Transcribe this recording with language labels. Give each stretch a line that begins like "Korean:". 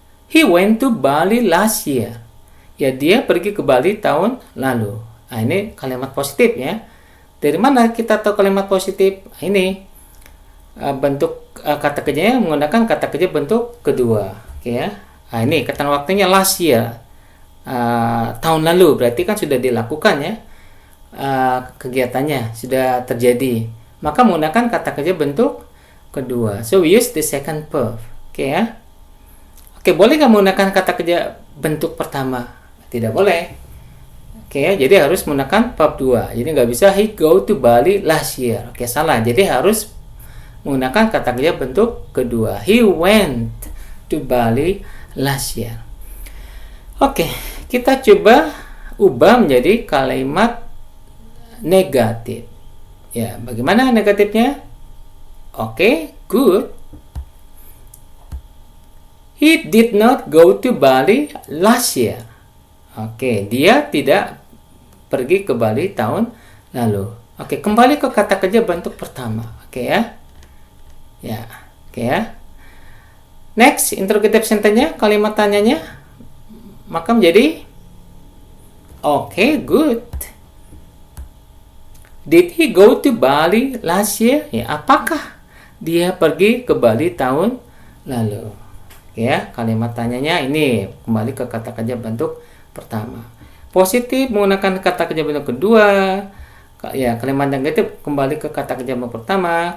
English: He went to Bali last year.
Indonesian: Ya, dia pergi ke Bali tahun lalu. Nah, ini kalimat positif ya. Dari mana kita tahu kalimat positif? Ini bentuk kata kerjanya menggunakan kata kerja bentuk kedua. Oke ya. Nah, ini kata waktunya last year. Tahun lalu, berarti kan sudah dilakukan ya. Kegiatannya sudah terjadi. Maka menggunakan kata kerja bentuk kedua.
English: So we use the second verb.
Indonesian: Oke ya. Oke, boleh nggak menggunakan kata kerja bentuk pertama? Tidak boleh. Oke ya, jadi harus menggunakan verb 2.
English: Jadi nggak bisa he go to Bali last year.
Indonesian: Oke, salah. Jadi harus menggunakan kata kerja bentuk kedua.
English: He went to Bali last year.
Indonesian: Oke, kita coba ubah menjadi kalimat negatif. Ya, bagaimana negatifnya? Oke, good.
English: He did not go to Bali last year.
Indonesian: Oke, dia tidak pergi ke Bali tahun lalu. Oke, kembali ke kata kerja bentuk pertama. Oke ya. Ya, oke ya. Next, interrogative sentence-nya, kalimat tanyanya. Maka menjadi oke, good.
English: Did he go to Bali last year?
Indonesian: Ya, apakah dia pergi ke Bali tahun lalu? Oke ya, kalimat tanyanya ini kembali ke kata kerja bentuk pertama. Positif menggunakan kata kerja bentuk kedua. Ya, kalimat negatif kembali ke kata kerja bentuk pertama.